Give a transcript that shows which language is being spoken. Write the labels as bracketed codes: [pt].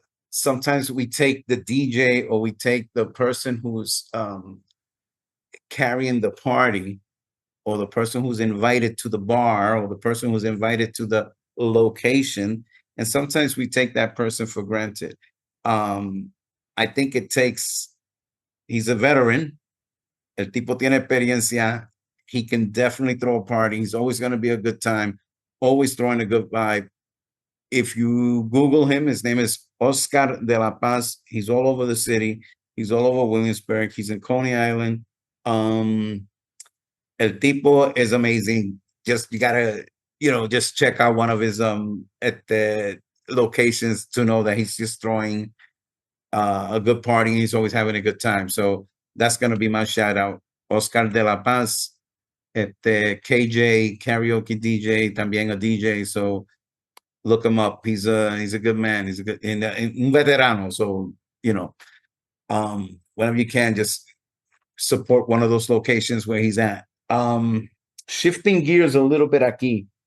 [en] Sometimes we take the DJ or we take the person who's carrying the party, or the person who's invited to the bar, or the person who's invited to the location, and sometimes we take that person for granted. I think he's a veteran. [es] El tipo tiene experiencia. [en] He can definitely throw a party. He's always going to be a good time, always throwing a good vibe. If you Google him, his name is Oscar de la Paz. He's all over the city. He's all over Williamsburg. He's in Coney Island. [es] El tipo [en] is amazing. You gotta, just check out one of his at the locations to know that he's just throwing a good party. He's always having a good time. So that's gonna be my shout out. Oscar de la Paz, KJ karaoke DJ, también a DJ. So look him up. He's a good man. He's a good [es] un veterano. [en] So whenever you can, just support one of those locations where he's at. Shifting gears a little bit aquí.